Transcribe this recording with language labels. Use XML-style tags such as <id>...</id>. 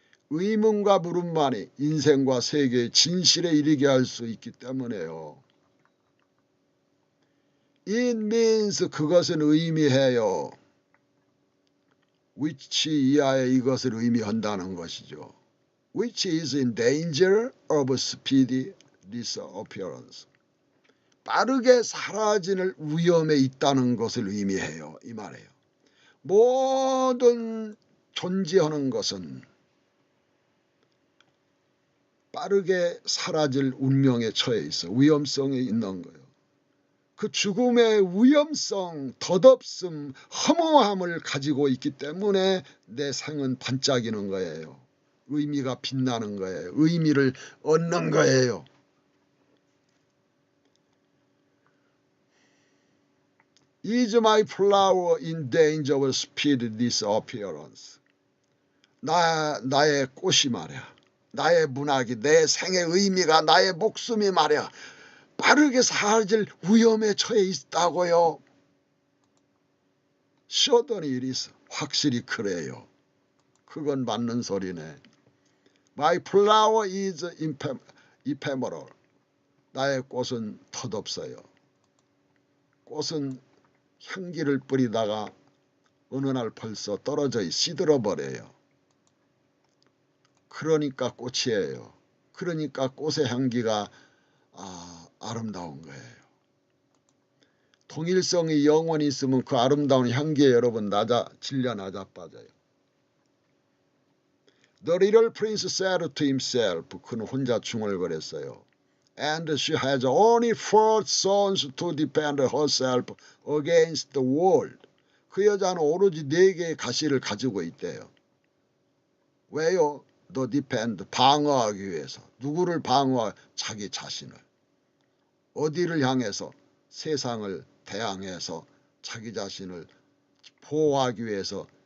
<ko>의문과 물음만이 인생과 세계의 진실에 이르게 할 수 있기 때문에요.</ko> <en>It means</en> <ko>그것은 의미해요. which 이하에 이것을 의미한다는 것이죠.</ko> <en>which is in danger of speedy disappearance.</en> <ko>빠르게 사라지는 위험에 있다는 것을 의미해요. 이 말이에요. 모든 존재하는 것은 빠르게 사라질 운명에 처해 있어. 위험성에 있는 거예요. 그 죽음의 위험성, 덧없음, 허무함을 가지고 있기 때문에 내 생은 반짝이는 거예요. 의미가 빛나는 거예요. 의미를 얻는 거예요.</ko> <en>Is my flower in danger of speedy disappearance?</en> <ko>나의 꽃이 말이야. 나의 문학이, 내 생의 의미가, 나의 목숨이 말이야. 빠르게 사라질 위험에 처해 있다고요. 쉬었더니 일이 있어. 확실히 그래요. 그건 맞는 소리네.</ko> <en>My flower is ephemeral.</en> <ko>나의 꽃은 덧없어요. 꽃은 향기를 뿌리다가 어느 날 벌써 떨어져 시들어버려요. 그러니까 꽃이에요. 그러니까 꽃의 향기가 아름다운 거예요. 동일성이 영원히 있으면 그 아름다운 향기에 여러분 질려 낮아빠져요.</ko> <en>The little prince said to himself.</en> <ko>그는 혼자 중얼거렸어요.</ko> <en>And she has only 4 sons to defend herself against the world.</en> <ko>그 여자는 오로지 4개의 가시를 가지고 있대요. 왜요?</ko> <en>The defend,</en> <ko>방어하기 위해서. 누구를 방어하? 자기 자신을. 어디를 향해서? 세상을 대항해서 자기 자신을 보호하기 위해서</ko>